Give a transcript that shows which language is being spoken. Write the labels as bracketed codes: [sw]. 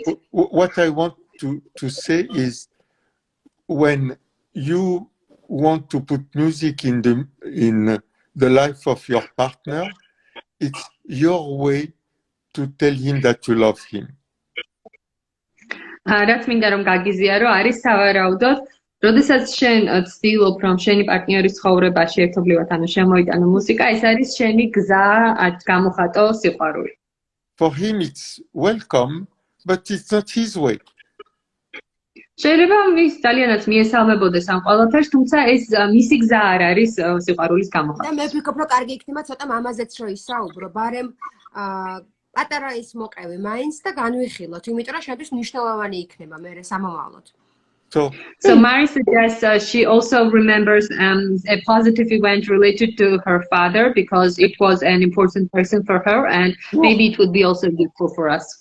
[en] What I want to say is, when you want to put music in the life of your partner, it's your way to tell him that you love him. [ka] რაც მინდა რომ გაგიზიარო არის სავარაუდოდ, როდესაც შენ ცდილობ რომ შენი პარტნიორის ცხოვრებაში ერთობლივად შემოიტანო მუსიკა, ეს არის შენი გზა გამოხატო სიყვარული. [en] For him it's welcome, but it's not his way. [ka] შეიძლება მის ძალიანაც მიესალმებოდეს ამ ყველაფერს, თუმცა ეს მისი გზა არ არის სიყვარულის გამოხატვა. და მე ვფიქრობ, რომ კარგი იქნება ცოტა მამაზეც რო ისაუბრო, ბარემ პატარა ის მოკრევი მაინც და განვიხილოთ, იმიტომ რომ შენთვის მნიშვნელოვანი იქნება მე სამომავლოდ. [en] So Mari suggests she also remembers a positive event related to her father because it was an important person for her, and maybe it would be also useful for us.